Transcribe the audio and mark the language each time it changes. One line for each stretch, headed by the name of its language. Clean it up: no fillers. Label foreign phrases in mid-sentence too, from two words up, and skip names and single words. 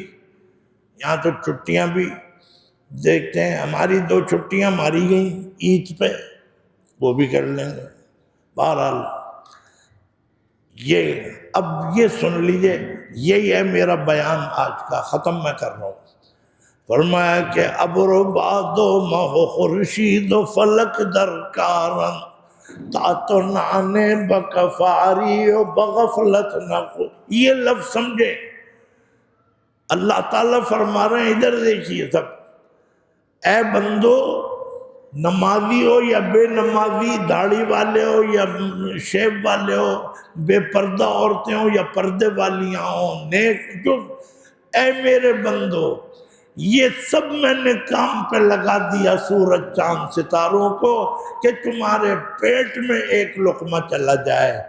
Urdu: یہاں تو چھٹیاں بھی دیکھتے ہیں، ہماری 2 چھٹیاں ماری گئیں عید پہ، وہ بھی کر لیں گے. بہرحال اب یہ سن لیجئے، یہی ہے میرا بیان آج کا، ختم میں کر رہا ہوں.
Persian: فرمایا کہ ابر و باد و مہ و خورشید و فلک درکارم تا تو نانے بکفاری و بغفلت نخو.
Urdu: یہ لفظ سمجھے، اللہ تعالیٰ فرما رہے ہیں ادھر دیکھیے سب، اے بندو، نمازی ہو یا بے نمازی، داڑھی والے ہو یا شیب والے ہو، بے پردہ عورتیں ہو یا پردے والیاں ہوں، نیک جو، اے میرے بندو، یہ سب میں نے کام پہ لگا دیا سورج، چاند، ستاروں کو کہ تمہارے پیٹ میں ایک لقمہ چلا جائے.